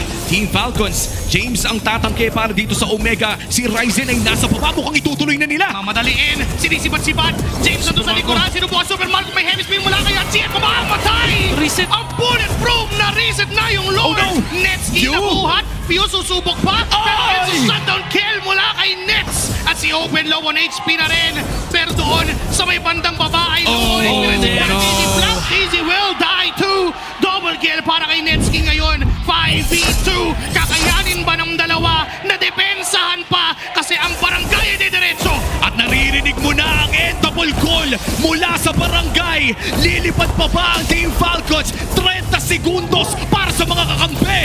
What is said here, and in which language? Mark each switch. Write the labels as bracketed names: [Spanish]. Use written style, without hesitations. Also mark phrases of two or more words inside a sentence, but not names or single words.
[Filipino] Team Falcons, James ang tatangke para dito sa Omega. Si Ryzen ay nasa baba. Mukhang itutuloy na nila. Mamadaliin, sinisipat-sipat. James nandun sa likuran. Sinubukan Super Marco. May [English] heavy spin [Filipino] mula kay Achiet. Mamamatay! Reset. Ang bulletproof na reset na yung Lord. [English] Oh, no! Netski You! [Filipino] nabuhat. Pio susubok pa. Pero Ay! [English] it's a shutdown kill [Filipino] mula kay Nets. At si Open [English] low on HP [Filipino] na rin. Pero doon sa may bandang baba ay [English] Oh, no! Easy will die too. Double kill [Filipino] para kay Netski ngayon. 5v2. Kakayanin ba ng dalawa na depensahan pa kasi ang barangay ay didiretso. At naririnig mo na ang [English] double call [Filipino] mula sa barangay. Lilipad pa ba ang Team Falcons? 30 segundos para sa mga kakampi.